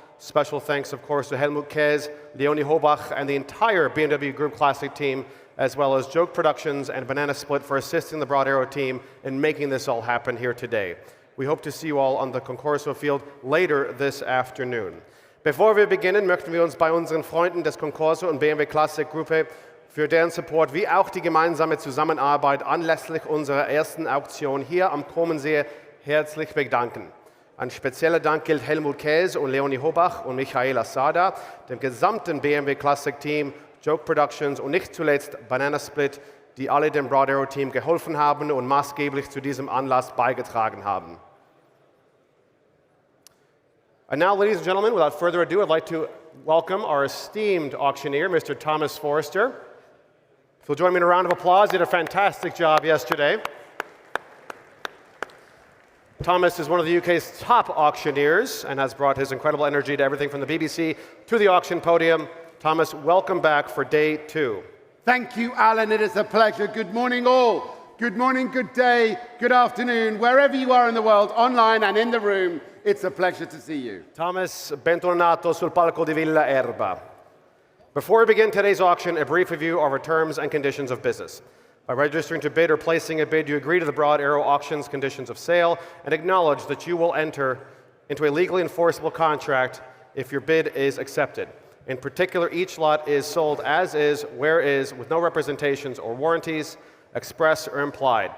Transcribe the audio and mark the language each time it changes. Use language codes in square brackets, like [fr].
[en] Special thanks, of course, to Helmut Käs, Leonie Hobach, and the entire BMW Group Classic team, as well as Joke Productions and Banana Split for assisting the Broad Arrow team in making this all happen here today. We hope to see you all on the Concorso field later this afternoon. [de] Bevor wir beginnen, möchten wir uns bei unseren Freunden des Concorso und BMW Classic Gruppe für deren Support wie auch die gemeinsame Zusammenarbeit anlässlich unserer ersten Auktion hier am Komensee herzlich bedanken. Ein spezieller Dank gilt Helmut Käs und Leonie Hobach und Michaela Sada, dem gesamten BMW Classic Team, Joke Productions und nicht zuletzt Banana Split, die alle dem Broad Arrow Team geholfen haben und maßgeblich zu diesem Anlass beigetragen haben. [en] And now, ladies and gentlemen, without further ado, I'd like to welcome our esteemed auctioneer, Mr. Thomas Forster. If you'll join me in a round of applause, he did a fantastic job yesterday. Thomas is one of the UK's top auctioneers and has brought his incredible energy to everything from the BBC to the auction podium. Thomas, welcome back for day 2. Thank you, Alan. It is a pleasure. Good morning, all. Good morning, good day, good afternoon, wherever you are in the world, online and in the room. It's a pleasure to see you. [it] Thomas, bentornato sul palco di Villa Erba. [en] Before we begin today's auction, a brief review of our terms and conditions of business. By registering to bid or placing a bid, you agree to the Broad Arrow Auction's conditions of sale and acknowledge that you will enter into a legally enforceable contract if your bid is accepted. In particular, each lot is sold as is, where is, with no representations or warranties, express or implied.